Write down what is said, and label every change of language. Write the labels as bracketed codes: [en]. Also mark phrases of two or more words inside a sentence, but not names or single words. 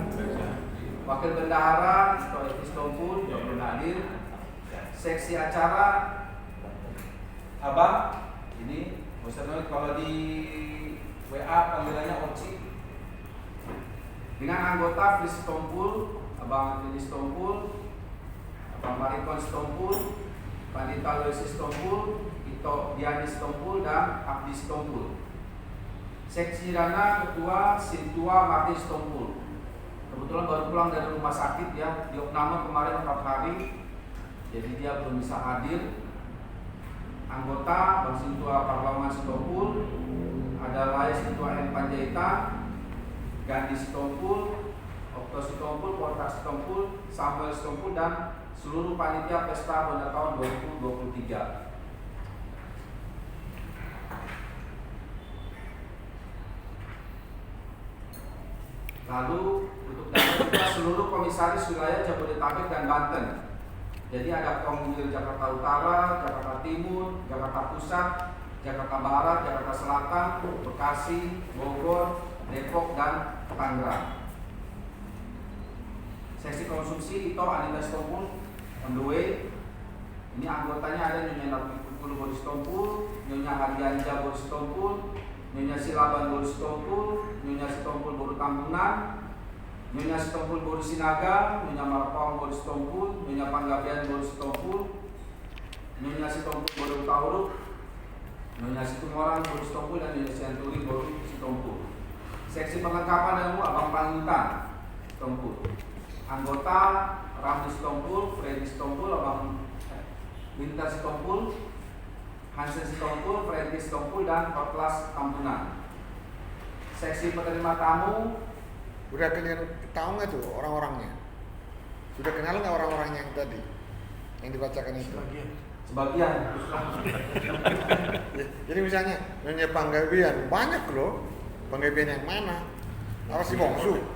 [id] Wakil bendahara Setompul belum hadir. Seksi acara Abang ini kalau di WA panggilannya Oci. Dengan anggota Fris Setompul, Abang Fris Setompul, Abang Marikon Setompul, Pandita Loisi Setompul, Ito Diani Sitompul dan Abdi Sitompul. Seksi Dana Ketua Sintua Martin Sitompul. Kebetulan baru pulang dari rumah sakit ya, di opname kemarin 4 hari, jadi dia belum bisa hadir. Anggota Bang Sintua Parlawan Sitompul adalah Sintua N Panjaitan, Gandhi Sitompul, Okto Sitompul, Portak Sitompul, Samuel Sitompul, dan seluruh panitia pesta pada tahun 2023. Lalu untuk data seluruh komisaris wilayah Jabodetabek dan Banten. Jadi ada Komwil Jakarta Utara, Jakarta Timur, Jakarta Pusat, Jakarta Barat, Jakarta Selatan, Bekasi, Bogor, Depok, dan Tangerang. Seksi konsumsi Ito Anita Sitompul [en] on the way. [id] Ini anggotanya ada Nyonya Nartikul Boris Sitompul, Nyonya Hadianja Boris Sitompul, Nyonya Silaban Boris Sitompul, Nyonya Sitompul Boru Tambunan, Nyonya Sitompul Boru Sinaga, Nyonya Marpong Boris Sitompul, Nyonya Panggabean Boris Sitompul, Nyonya Sitompul Boru Tauruk, Nyonya Situmorang Boris Sitompul, dan Nyonya Sianturi Boru Sitompul. Seksi perlengkapan ilmu Abang Pangintan Sitompul. Anggota Ramli Sitompul, Freddy Sitompul, Abang Winter Sitompul, Hansen Sitompul, Freddy Sitompul, dan Hotlas Tambunan. Seksi penerima tamu. Udah tahu nggak tuh orang-orangnya? Sudah kenal nggak orang-orangnya yang tadi yang dibacakan itu? Sebagian. Jadi misalnya Nyonya Panggabean, banyak loh. Panggabean yang mana? Apa sih bongsu?